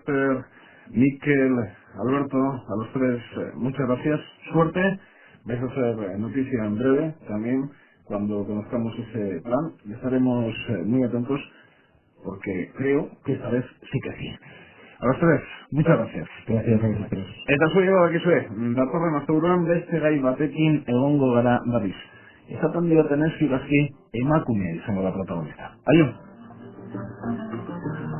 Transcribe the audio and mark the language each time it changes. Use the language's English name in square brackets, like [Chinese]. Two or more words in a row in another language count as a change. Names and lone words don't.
[Spanish] Juan Ignacio Locebaster, Mikel, Alberto, a los tres, muchas gracias. Suerte. Vais a hacer noticia en breve también cuando conozcamos ese plan. Y estaremos muy atentos porque creo que esta vez sí que sí. A los tres, muchas gracias. Gracias a vosotros. [Basque] Eta zuego dakizue, datorren asteburuan beste gai batekin egongo gara berriz. Esaten diotenez, ziurrazki emakumea izango da protagonista. Aio!